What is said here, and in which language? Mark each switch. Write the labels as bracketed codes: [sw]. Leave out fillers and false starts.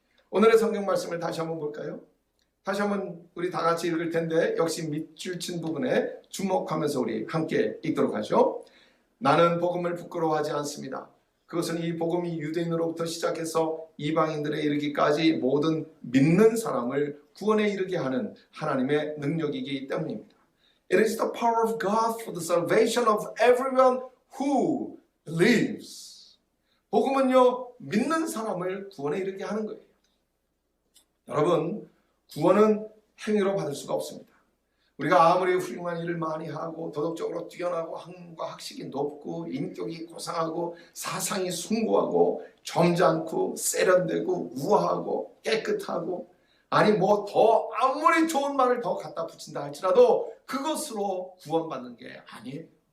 [ko] 오늘의 성경 말씀을 다시 한번 볼까요? 다시 한번 우리 다 같이 읽을 텐데 역시 밑줄 친 부분에 주목하면서 우리 함께 읽도록 하죠. 나는 복음을 부끄러워하지 않습니다. 그것은 이 복음이 유대인으로부터 시작해서 이방인들에 이르기까지 모든 믿는 사람을 구원에 이르게 하는 하나님의 능력이기 때문입니다. [en] It is the power of God for the salvation of everyone who believes. [ko] 복음은요, 믿는 사람을 구원에 이르게 하는 거예요. 여러분, 구원은 행위로 받을 수가 없습니다. 우리가 아무리 훌륭한 일을 많이 하고 도덕적으로 뛰어나고 학문과 학식이 높고 인격이 고상하고 사상이 숭고하고 점잖고 세련되고 우아하고 깨끗하고 아니 뭐 더 아무리 좋은 말을 더 갖다 붙인다 할지라도 그것으로 구원받는 게 아니에요.